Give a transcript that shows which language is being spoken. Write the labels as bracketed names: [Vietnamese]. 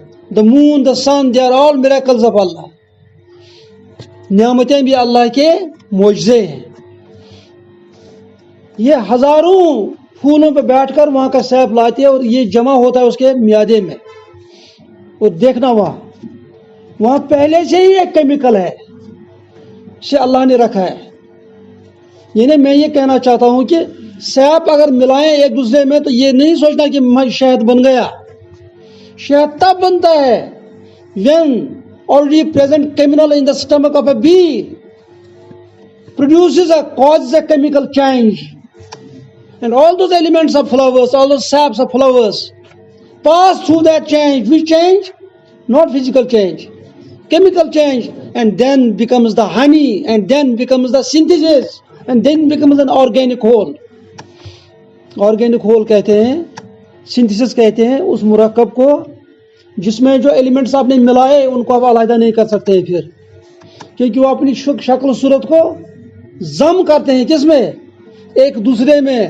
[English] The moon, the sun, they are all miracles of Allah. [Urdu] نعمتیں بھی اللہ کے معجزے ہیں۔ یہ ہزاروں پھولوں پہ بیٹھ کر وہاں کا سیب لاتی ہے اور یہ جمع ہوتا ہے اس کے معدے میں، اور دیکھنا وہاں پہلے سے ہی ایک کیمیکل ہے سے اللہ نے رکھا ہے۔ یعنی میں یہ کہنا چاہتا ہوں کہ سیب اگر ملائیں ایک دوسرے میں تو یہ نہیں سوچنا کہ شہد بن گیا۔ شہد تب بنتا ہے [English] when already present chemical in the stomach of a bee causes a chemical change, and all those elements of flowers, all those saps of flowers pass through that change. Which change? Not physical change, chemical change, and then becomes the honey, and then becomes the synthesis, and then becomes an organic whole. [Urdu] Organic whole کہتے ہیں، synthesis کہتے ہیں اس مرکب کو جس میں جو elements آپ نے ملائے ان کو آپ علیحدہ نہیں کر سکتے پھر، کیونکہ وہ اپنی شکل و صورت کو ضم کرتے ہیں کس میں؟ ایک دوسرے